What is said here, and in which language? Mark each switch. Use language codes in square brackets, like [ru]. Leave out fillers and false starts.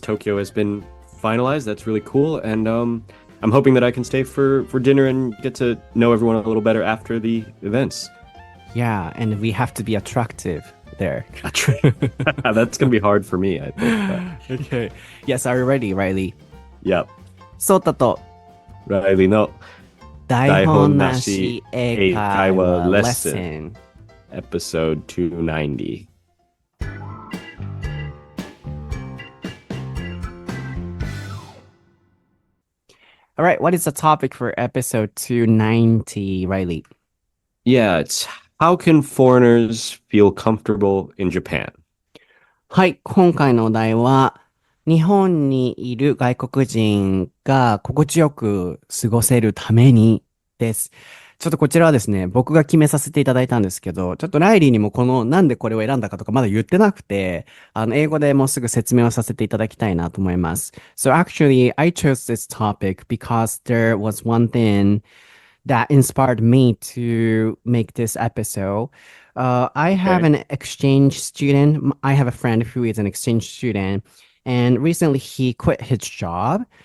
[en] Tokyo has been finalized. That's really cool. And I'm hoping that I can stay for dinner and get to know everyone a little better after the events. Yeah, and we have to be attractive there. That's going to be hard for me, I think. Okay. Yes, are you ready, Reilly? Yep. [ja] ソータと Reillyの台本なし英会話レッスン [en] Episode 290. All right, what is the topic for episode 290, Reilly? Yeah, it's how can foreigners feel comfortable in Japan? [ja] はい、今回のお題は、日本にいる外国人が心地よく過ごせるためにです。ちょっとこちらはですね、僕が決めさせていただいたんですけど、ちょっとライリーにもなんでこれを選んだかとかまだ言ってなくて、英語でもうすぐ説明をさせていただきたいなと思います。 [en] So actually, I chose this topic because there was one thing that inspired me to make this episode. I have an exchange student. I have a friend who is an exchange student, and recently he quit his job.